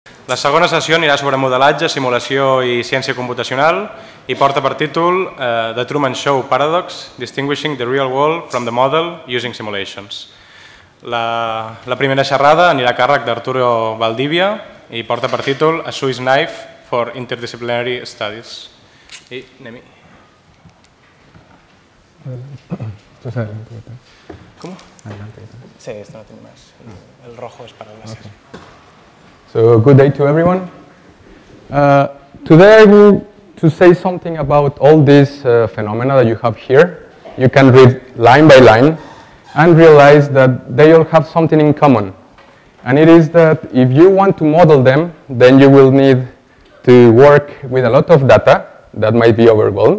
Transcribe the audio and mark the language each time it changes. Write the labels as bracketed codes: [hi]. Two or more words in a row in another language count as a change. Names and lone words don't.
[ca] La segona sessió anirà sobre modelatge, simulació i ciència computacional i porta per títol The Truman Show Paradox, Distinguishing the Real World from the Model Using Simulations. La primera xerrada anirà a càrrec d'Arturo Valdivia i porta per títol A Swiss Knife for Interdisciplinary Studies. I anem-hi. [es] ¿Cómo? Sí, esto no tiene más. El rojo es para las. [en] So, good day to everyone. Today I will to say something about all these phenomena that you have here. You can read line by line and realize that they all have something in common. And it is that if you want to model them, then you will need to work with a lot of data that might be overwhelmed.